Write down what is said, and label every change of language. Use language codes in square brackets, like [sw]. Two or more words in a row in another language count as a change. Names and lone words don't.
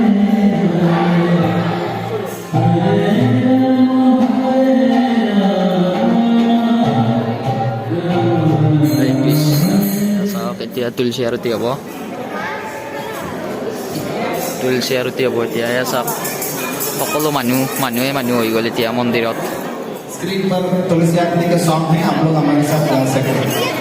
[as] এতিয়া তুলসী আৰতি হ'ব এতিয়া এয়া চাওক সকলো মানুহে হৈ গ'ল এতিয়া মন্দিৰত [hi] स्क्रीन पर तुलसी आरती का सॉन्ग है आप लोग हमारे साथ गा सकते हैं